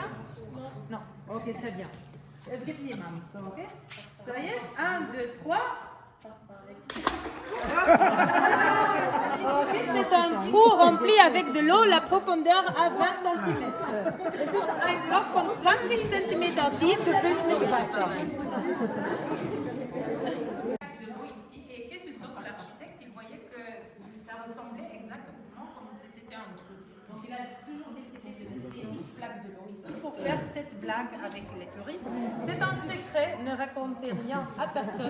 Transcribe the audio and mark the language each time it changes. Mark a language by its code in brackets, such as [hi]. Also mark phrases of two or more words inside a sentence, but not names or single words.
[fr] Non. Ok, c'est bien. [de] Es gibt niemand, ok? [fr] Ça y est? 1, 2, 3. C'est un trou rempli avec de l'eau, la profondeur à 20 cm. [de] Es ist ein Loch von 20 cm tief, gefüllt mit Wasser. [fr] Il ressemblait exactement comme si c'était un trou. Donc il a cette blague avec les touristes. C'est un secret, ne racontez rien à personne.